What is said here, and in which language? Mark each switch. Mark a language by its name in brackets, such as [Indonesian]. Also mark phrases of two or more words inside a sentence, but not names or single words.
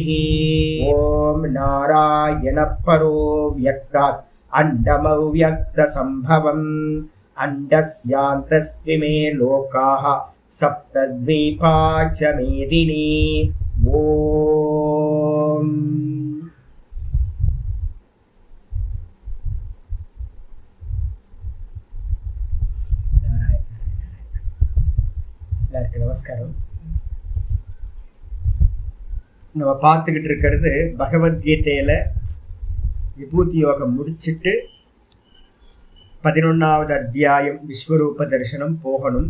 [Sanskrit] ओम नारायण परो व्यक्तात् अंडमव्यक्त संभवम् अंडस्यान्तस्त्विमे लोकाः सप्तद्वीपा च मेदिनी। [Tamil] ओम நமஸ்காரம். நம்ம பார்த்துக்கிட்டு இருக்கிறது பகவத்கீதையில விபூதி யோகம் முடிச்சுட்டு 11வது அத்தியாயம் விஸ்வரூப தரிசனம் போகணும்.